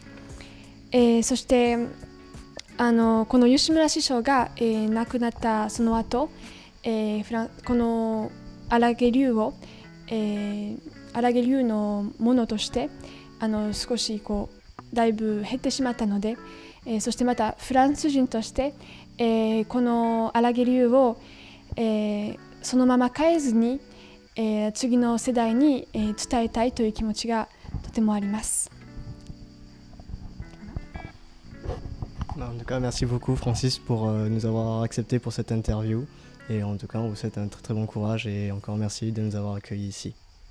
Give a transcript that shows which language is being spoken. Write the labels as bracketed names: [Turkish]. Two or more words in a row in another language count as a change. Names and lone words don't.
[Japanese] そしてこの吉村師匠が、亡くなったその後、この荒毛流を、荒毛流のものとして少しだいぶ減ってしまったので、そしてまたフランス人として、この荒毛流を、そのまま変えずに、次の世代に、伝えたいという気持ちがとてもあります。 [French] En tout cas, merci beaucoup Francis pour nous avoir accepté pour cette interview. Et en tout cas, on vous souhaite un très très bon courage et encore merci de nous avoir accueillis ici.